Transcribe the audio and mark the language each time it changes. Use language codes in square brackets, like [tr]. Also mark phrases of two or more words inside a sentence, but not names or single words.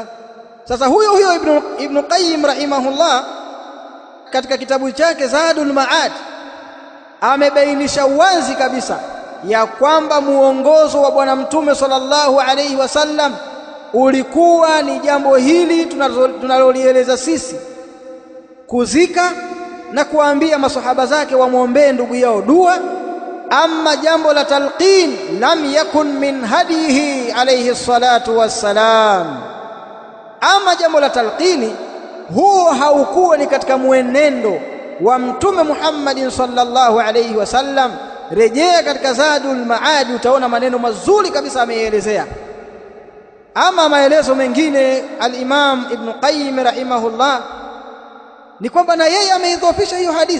[sw] Sasa huyo Ibn Qayyim rahimahullah katika kitabu chake Zadul Ma'ad amebainisha wazi kabisa ya kwamba muongozo wa Bwana Mtume [ar] صلى الله عليه وسلم [sw] ulikuwa ni jambo hili tunalolieleza sisi, kuzika na kuambia masahaba zake wamwombee ndugu yao dua. [ar] Amma [sw] jambo la talqin [ar] لم يكن من هديه عليه الصلاة والسلام. [sw] Ama jambo la talqini huo haukuwa ni katika mwenendo wa Mtume Muhammadin [ar] صلى الله عليه وسلم. [sw] Rejea katika Zadul Ma'ad utaona maneno mazuri kabisa ameelezea. Ama maelezo mengine al-Imam Ibn Qayyim rahimahullah ni kwamba na yeye ameidhofisha hiyo hadithi.